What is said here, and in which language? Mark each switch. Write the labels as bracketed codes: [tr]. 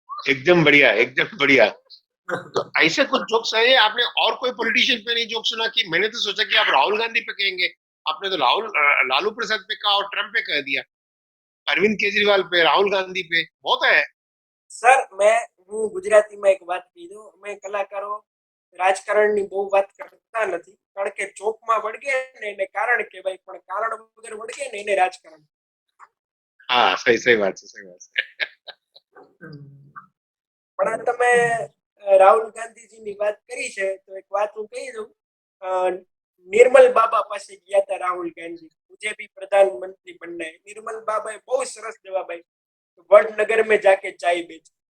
[hi] एकदम बढ़िया, एकदम बढ़िया। तो ऐसे कुछ जोक्स है आपने और कोई पॉलिटिशियन पे नहीं जोक सुना? कि मैंने तो सोचा कि आप राहुल गांधी पे कहेंगे, आपने तो लालू प्रसाद पे कहा और ट्रम्प पे कह दिया। अरविंद केजरीवाल पे, राहुल गांधी पे बहुत है। [gu] સર મેં હું ગુજરાતીમાં એક વાત કીધું, મેં કલાકારો રાજકારણની બહુ વાત કરતા નથી, કારણ કે ચોકમાં વળગે ને એને કારણ કહેવાય, પણ કારણ વગર વળગે ને એને રાજકારણ। [hi] हाँ, सही सही बात है, सही बात है। [gu] પણ આ તમે રાહુલ ગાંધીજીની વાત કરી છે તો એક વાત હું કહી દઉં, निर्मल बाबा પાસે ગયા હતા રાહુલ ગાંધી, [hi] मुझे भी प्रधानमंत्री बनना है। [gu] निर्मल बाबाએ બહુ સરસ જવાબ આપ્યો, [hi] वडनगर में जाके चाय बेच।